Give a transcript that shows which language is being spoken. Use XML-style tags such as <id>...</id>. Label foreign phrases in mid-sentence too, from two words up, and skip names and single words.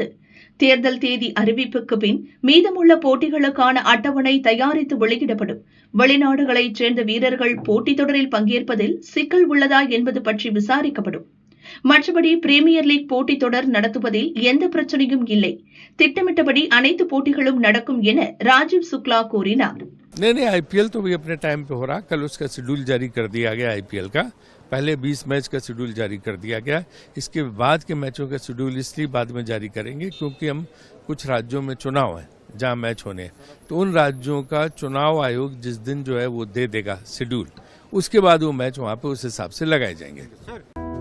<ta>தேர்தல் தேதி அறிவிப்புக்கு பின் மீதமுள்ள போட்டிகளுக்கான அட்டவணை தயாரித்து வெளியிடப்படும். வெளிநாடுகளைச் சேர்ந்த வீரர்கள் போட்டித் தொடரில் பங்கேற்பதில் சிக்கல் உள்ளதா என்பது பற்றி விசாரிக்கப்படும். மற்றபடி பிரீமியர் லீக் போட்டித் தொடர் நடத்துவதில் எந்த பிரச்சனையும் இல்லை. திட்டமிட்டபடி அனைத்து போட்டிகளும் நடக்கும் என ராஜீவ் சுக்லா கூறினார்.</ta> <hi>नहीं, आईपीएल तो भी अपने टाइम पे हो रहा. कल उसका शेड्यूल जारी कर दिया गया आईपीएल का. पहले 20 मैच का शेड्यूल जारी कर दिया गया. इसके बाद के मैचों का शेड्यूल इसलिए बाद में जारी करेंगे क्योंकि हम कुछ राज्यों में चुनाव है जहां मैच होने हैं, तो उन राज्यों का चुनाव आयोग जिस दिन जो है वो दे देगा शेड्यूल, उसके बाद वो मैच वहां पे उस हिसाब से लगाए जाएंगे.</hi>